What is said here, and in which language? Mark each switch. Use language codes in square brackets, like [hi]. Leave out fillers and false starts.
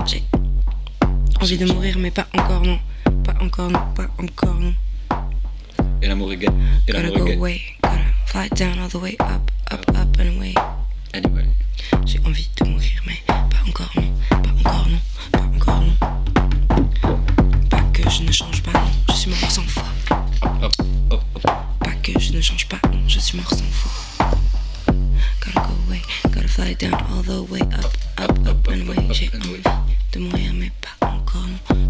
[fr] J'ai envie de mourir, mais pas encore, non. Pas encore, non. Pas encore, non. Et l'amour est gay. [en] Gotta go gay. Away. Gotta fly down all the way up, up, up and away. Anyway. [fr] J'ai envie de mourir, mais pas encore, non. Pas encore, non. Pas encore, non. Pas que je ne change pas, non. Je suis mort 100 fois. Hop, hop, hop. Pas que je ne change pas, non. Je suis mort 100 fois. [en] Gotta go away, gotta fly down all the way up, up, up, up, up and away. [fr] J'ai envie de mourir, mais pas encore, non.